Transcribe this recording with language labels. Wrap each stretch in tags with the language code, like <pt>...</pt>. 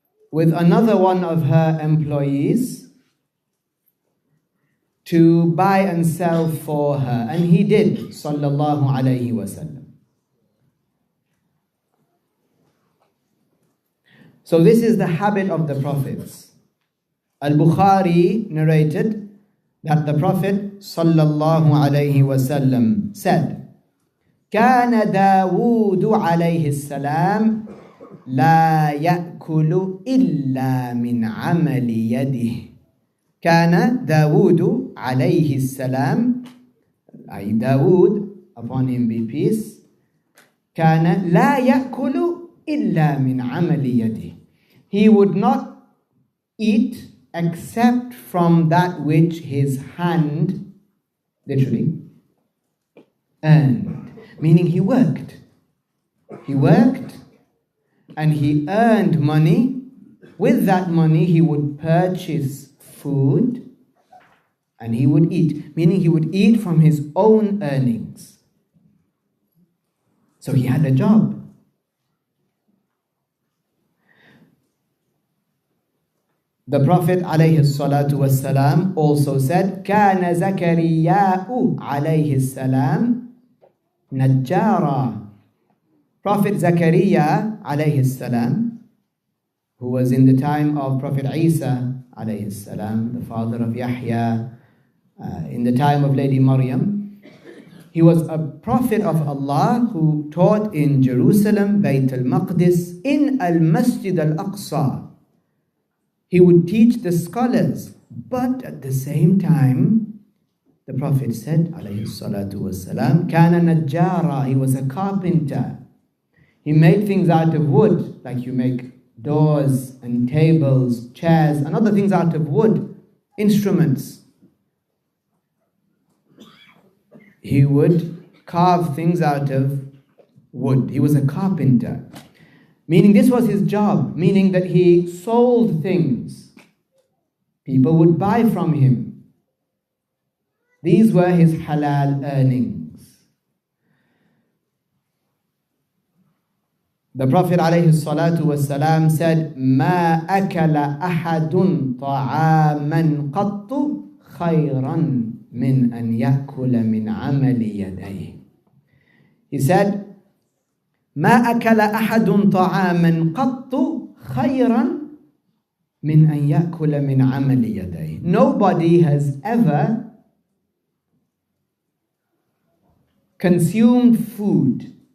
<en>with another one of her employees to buy and sell for her. And he did, sallallahu alayhi wasallam. So this is the habit of the prophets. Al-Bukhari narrated that the Prophet sallallahu alayhi wasallam said,</en> <ar>كان داود عليه السلام لا يأكل إلا من عمل يده. كان داود عليه السلام, أي</ar> <en>Dawood, upon him be peace,</en> <ar>كان لا يأكل إلا من عمل يده.</ar> <en>He would not eat except from that which his hand literally earned. Meaning he worked. He worked and he earned money. With that money he would purchase food and he would eat. Meaning he would eat from his own earnings. So he had a job. The Prophet ﷺ also said,</en> <ar>كان زكرياء عليه السلام نجارا.</ar> <en>Prophet Zakaria alayhi salam, who was in the time of Prophet Isa alayhi salam, the father of Yahya, in the time of Lady Maryam, he was a prophet of Allah who taught in Jerusalem, Bayt al-Maqdis, in al-Masjid al-Aqsa. He would teach the scholars, but at the same time, the Prophet said, alayhi salatu wassalam,</en> <ar>kana najjara,</ar> <en>he was a carpenter. He made things out of wood, like you make doors and tables, chairs, and other things out of wood, instruments. He would carve things out of wood. He was a carpenter. Meaning this was his job, meaning that he sold things. People would buy from him. These were his halal earnings. The Prophet ﷺ said,</en> <ar>مَا أَكَلَ أَحَدٌ طَعَامًا قَطُّ خَيْرًا مِنْ أَنْ يَأْكُلَ مِنْ عَمَلِ يَدَيْهِ.</ar> <en>He said,</en> <ar>مَا أَكَلَ أَحَدٌ طَعَامًا قَطُّ خَيْرًا مِنْ أَنْ يَأْكُلَ مِنْ عَمَلِ يَدَيْهِ.</ar> <en>Nobody has ever consumed food.</en>